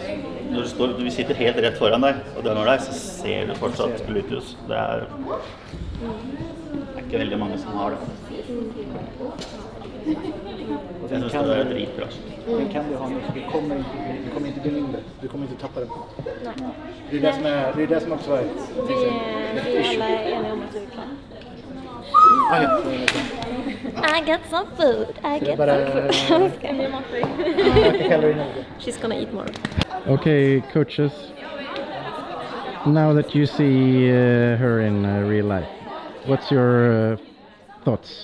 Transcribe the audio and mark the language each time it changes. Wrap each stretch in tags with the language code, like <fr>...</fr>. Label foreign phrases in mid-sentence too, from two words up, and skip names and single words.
<no>Når du sitter helt rett foran deg, og dømmer deg, så ser du fortsatt gluteus. Det er ikke veldig mange som har det. Jeg synes det er dritbra.</no> <sv>Den kan du ha nu, för du kommer inte bli mindre. Du kommer inte tappa den. Det är det som också är vi alla är eniga om att du är klar.</sv> <en>I got some food. She's gonna eat more. Okay, coaches. Now that you see her in real life, what's your thoughts?</en>